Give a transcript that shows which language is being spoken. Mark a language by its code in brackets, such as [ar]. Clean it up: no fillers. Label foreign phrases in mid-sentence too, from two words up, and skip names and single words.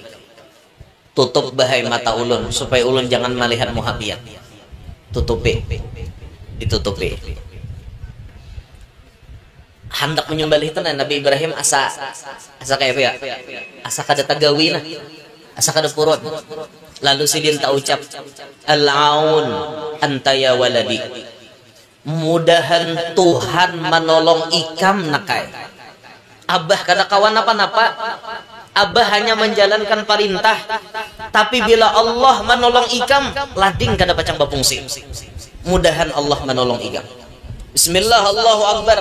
[bjn] Tutup bahai mata ulun supaya ulun jangan melihat muhabiat. Tutupi, ditutupi. Hendak menyembelih itu Nabi Ibrahim asa kayak apa ya? Asa kada tagawi nah, asa kada purut. Lalu sidin tak ucap, [ar] al-aun anta ya waladi. [bjn] Mudahan Tuhan menolong ikam nakai. Abah kada kawan apa-apa. Abah hanya menjalankan perintah. Tapi bila Allah menolong ikam, lading kada pacang bapungsi. Mudahan Allah menolong ikam. [ar] Bismillah, Allahu Akbar.